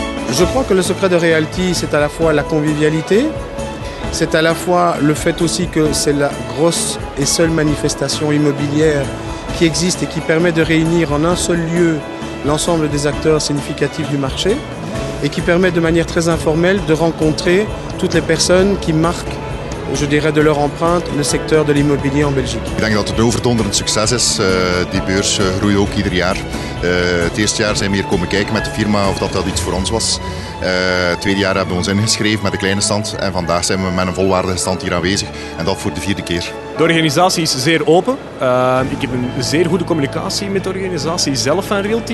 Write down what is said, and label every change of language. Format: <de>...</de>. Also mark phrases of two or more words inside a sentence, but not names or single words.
<fr>Je crois que le secret de Realty, c'est à la fois la convivialité, c'est à la fois le fait aussi que c'est la grosse et seule manifestation immobilière qui existe et qui permet de réunir en un seul lieu l'ensemble des acteurs significatifs du marché et qui permet de manière très informelle de rencontrer toutes les personnes qui marquent, je dirais, de leur empreinte le secteur de l'immobilier en Belgique.</fr> <nl>Ik denk dat het een overdonderend succes is. Die beurs groeit ook ieder jaar. Het eerste jaar zijn we hier komen kijken met de firma of dat iets voor ons was. Het tweede jaar hebben we ons ingeschreven met een kleine stand en vandaag zijn we met een volwaardige stand hier aanwezig en dat voor de 4e keer. De organisatie is zeer open. Ik heb een zeer goede communicatie met de organisatie zelf van Realty.</nl>